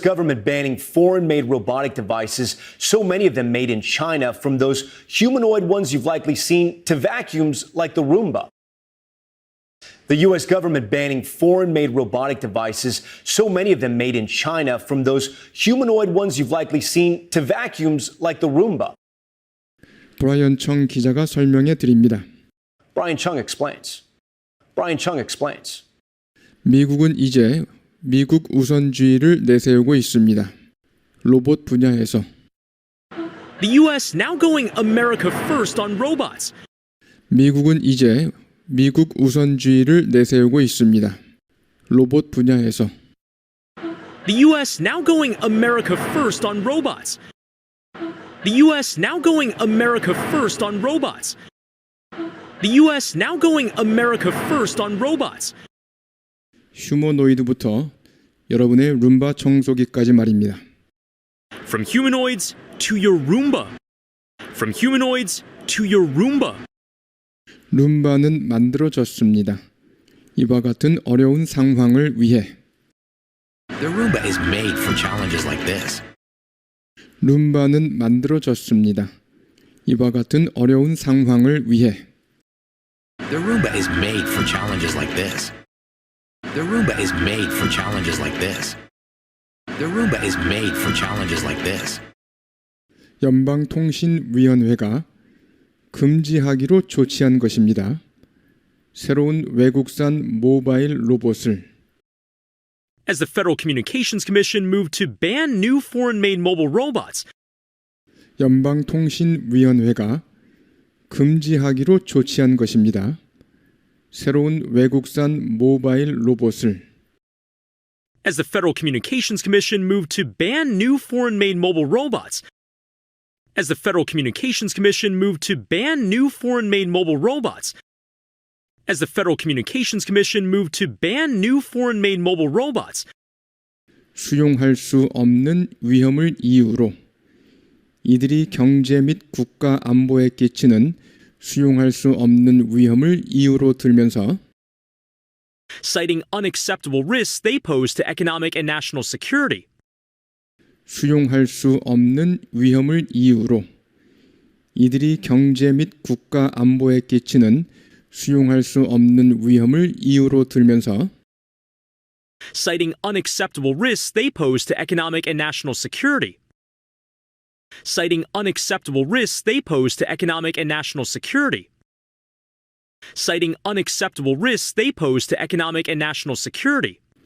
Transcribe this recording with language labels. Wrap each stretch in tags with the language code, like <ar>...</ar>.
<en>government banning foreign-made robotic devices, so many of them made in China, from those humanoid ones you've likely seen to vacuums like the Roomba. The U.S. government banning foreign-made robotic devices, so many of them made in China, from those humanoid ones you've likely seen to vacuums like the Roomba.</en> <ko>브라이언 청 기자가 설명해 드립니다.</ko> <en>Brian Chung explains. Brian Chung explains.</en> <ko>미국은 이제 미국 우선주의를 내세우고 있습니다. 로봇 분야에서</ko> <en>The U.S. now going America first on robots.</en> <ko>미국은 이제 미국 우선주의를 내세우고 있습니다. 로봇 분야에서</ko> <en>The U.S. now going America first on robots. The U.S. now going America first on robots. The U.S. now going America first on robots.</en> <ko>휴머노이드부터 여러분의 룸바 청소기까지 말입니다.</ko> <en>From humanoids to your Roomba. From humanoids to your Roomba.</en> <ko>룸바는 만들어졌습니다. 이와 같은 어려운 상황을 위해</ko> <en>The Roomba is made for challenges like this.</en> <ko>룸바는 만들어졌습니다. 이와 같은 어려운 상황을 위해</ko> <en>The Roomba is made for challenges like this. The Roomba is made for challenges like this. The Roomba is made for challenges like this.</en> <ko>연방통신위원회가 금지하기로 조치한 것입니다. 새로운 외국산 모바일 로봇을</ko> <en>As the Federal Communications Commission moved to ban new foreign-made mobile robots,</en> <ko>연방통신위원회가 금지하기로 조치한 것입니다. 새로운 외국산 모바일 로봇을</ko> <en>as the Federal Communications Commission moved to ban new foreign-made mobile robots, as the Federal Communications Commission moved to ban new foreign-made mobile robots, as the Federal Communications Commission moved to ban new foreign-made mobile robots,</en> <ko>수용할 수 없는 위험을 이유로 이들이 경제 및 국가 안보에 끼치는 수용할 수 없는 위험을 이유로 들면서</ko> <en>citing unacceptable risks they pose to economic and national security.</en> <ko>수용할 수 없는 위험을 이유로 이들이 경제 및 국가 안보에 끼치는 수용할 수 없는 위험을 이유로 들면서</ko> <en>citing unacceptable risks they pose to economic and national security. Citing unacceptable risks they pose to economic and national security. Citing unacceptable risks they pose to economic and national security.</en>